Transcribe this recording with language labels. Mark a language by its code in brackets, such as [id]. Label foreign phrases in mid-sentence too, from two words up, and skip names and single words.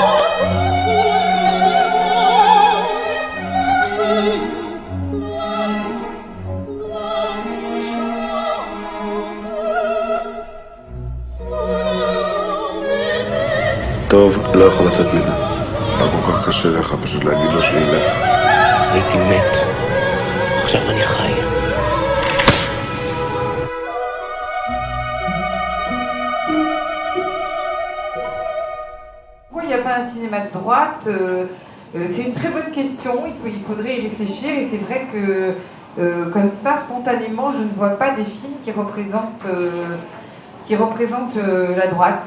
[he] טוב, לא יכול לצאת מזה. לא כל כך קשה לך פשוט להגיד לו שילך. הייתי מת. עכשיו אני חי. [fr] Pourquoi il n'y a pas un cinéma de droite c'est une très bonne question, il faudrait y réfléchir et c'est vrai que comme ça, spontanément, je ne vois pas des films qui représentent la droite.